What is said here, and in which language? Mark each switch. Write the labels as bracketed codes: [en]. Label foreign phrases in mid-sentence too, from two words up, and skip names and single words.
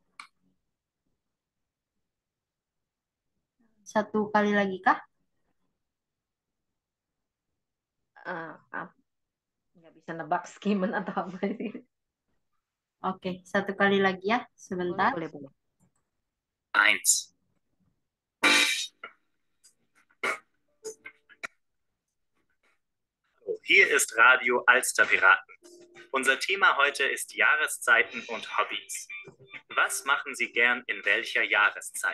[id] Satu kali lagi kah? Nggak bisa nebak skimmen atau apa sih. Oke, satu kali lagi ya, sebentar. Boleh. 1. [de] Hier ist Radio Alsterpiraten. Unser Thema heute ist Jahreszeiten und Hobbys. Was machen Sie gern in welcher Jahreszeit?